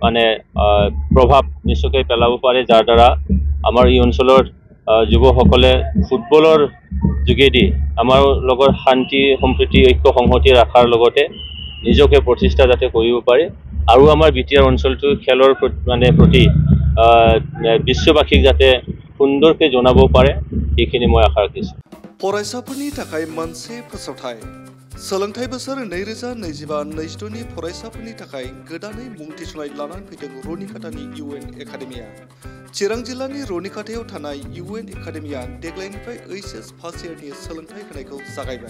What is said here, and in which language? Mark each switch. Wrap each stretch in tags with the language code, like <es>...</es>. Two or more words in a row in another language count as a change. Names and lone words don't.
<as>প্ৰভাৱ নিশ্চয়কৈ পেলাব পাৰে, যাৰ দ্বাৰা আমাৰ এই অঞ্চলৰ যুৱকসকলে ফুটবলৰ যোগেদি আমাৰ লগত শান্তি সম্প্ৰীতি ঐক্য সংহতি ৰখাৰ লগতে নিজকে প্ৰতিষ্ঠা যাতে কৰিব পাৰে আৰু আমাৰ বিটিআৰ অঞ্চলটো খেলৰ প্ৰতি বিশ্ববাসীক যাতে সুন্দৰকৈ জনাব পাৰে, এইখিনি মই আশা ৰাখিছোঁ।</as> <brx>फरायसाफोरनि थाखाय मोनसे फोसावथाय सोलोंथाइ बोसोर 2025-26 नि फरायसाफोरनि थाखाय गोदानै मुं थिसननाय लानानै फैदों रनिखातानि इउएन एकाडेमिया। चिरां जिल्लानि रनिखातायाव थानाय इउएन एकाडेमिया देग्लायनिफ्राय एचएस फार्स्ट इयारनि सोलोंथाइ होनायखौ जागायबाय।</brx>